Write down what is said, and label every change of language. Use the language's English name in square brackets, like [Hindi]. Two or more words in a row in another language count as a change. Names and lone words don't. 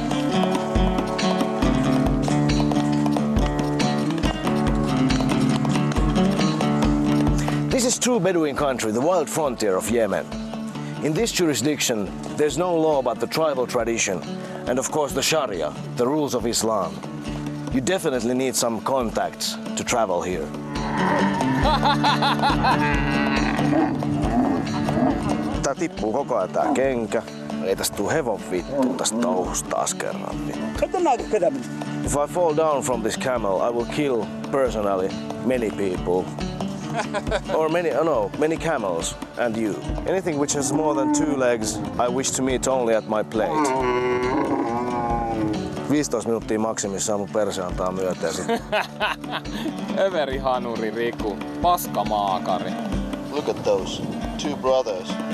[English] This is true Bedouin country, the wild frontier of Yemen. In this jurisdiction, there's no law but the tribal tradition and of course the Sharia, the rules of Islam. You definitely need some contacts to travel here. [Finnish] Tää tippuu koko ajan tää kenkä. Ei tästä tuu hevon vittu tästä touhusta taas kerran vittu. [English] If I fall down from this camel, I will kill personally many people. Or many camels and you. Anything which has more than 2 legs, I wish to meet only at my plate. [Finnish] 15 minuuttia maksimissaan mun perse antaa myöten. Överi hanuri Riku, paskamaakari. [English] Look at those 2 brothers.